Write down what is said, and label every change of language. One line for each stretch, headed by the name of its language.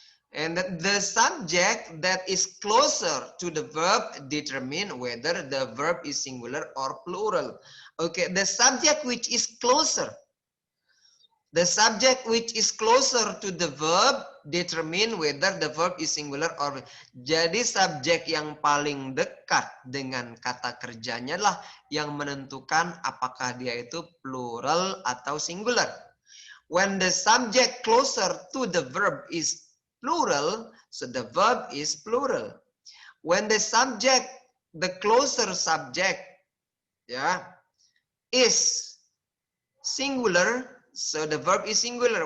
English: And the subject that is closer to the verb determine whether the verb is singular or plural. Okay, the subject which is closer. The subject which is closer to the verb determine whether the verb is singular or.
Indonesian: Jadi subjek yang paling dekat dengan kata kerjanya lah yang menentukan apakah dia itu plural atau singular.
English: When the subject closer to the verb is plural, so the verb is plural. When the subject, the closer subject, yeah, is singular, so the verb is singular.